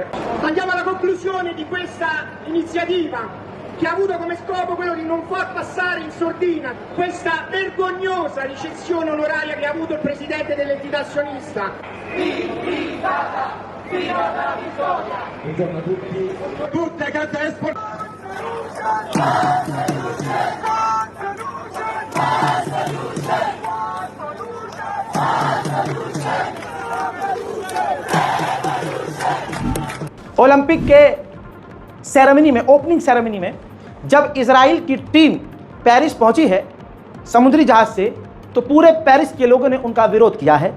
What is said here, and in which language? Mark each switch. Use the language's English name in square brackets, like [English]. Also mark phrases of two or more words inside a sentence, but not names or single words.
[Italian] Andiamo alla conclusione di questa iniziativa che ha avuto come scopo quello di non far passare in sordina questa vergognosa ricezione onoraria che ha avuto il presidente dell'entità sionista. Viva la vittoria! Buongiorno a tutti. Tutte cante esport. [Hindi] ओलंपिक के सेरेमनी में, ओपनिंग सेरेमनी में जब इजराइल की टीम पेरिस पहुंची है समुद्री जहाज से, तो पूरे पेरिस के लोगों ने उनका विरोध किया है।